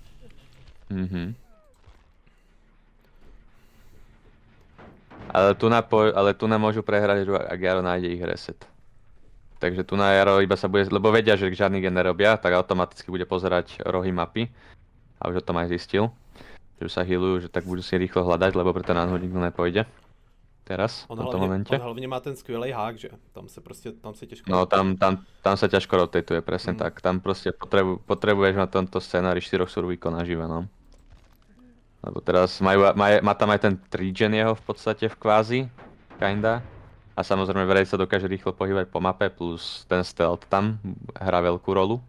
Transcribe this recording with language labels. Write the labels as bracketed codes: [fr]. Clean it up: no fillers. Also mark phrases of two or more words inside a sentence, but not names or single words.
[sk] Ale tu na môžu prehrať, ak Jaro nájde ich reset. Takže tu na Jaro iba sa bude, lebo vedia, že žiadny gen nerobia, tak automaticky bude pozerať rohy mapy. A už o tom aj zistil. Že sa healujú, že tak budú si rýchlo hľadať, lebo pre ten unhook nikto nepôjde. Teraz, v tomto momente. On [cs] hlavně má ten skvělý hák, že? Tam se těžko... [sk] No tam sa ťažko rotatuje, presne tak. Tam proste potrebuješ na tomto scenári 4 survíkov nažive, no. Lebo teraz má tam aj ten trigen jeho v podstate v kvázi, kinda. A samozrejme Wraith sa dokáže rýchlo pohybať po mape, plus ten stealth tam hrá veľkú rolu.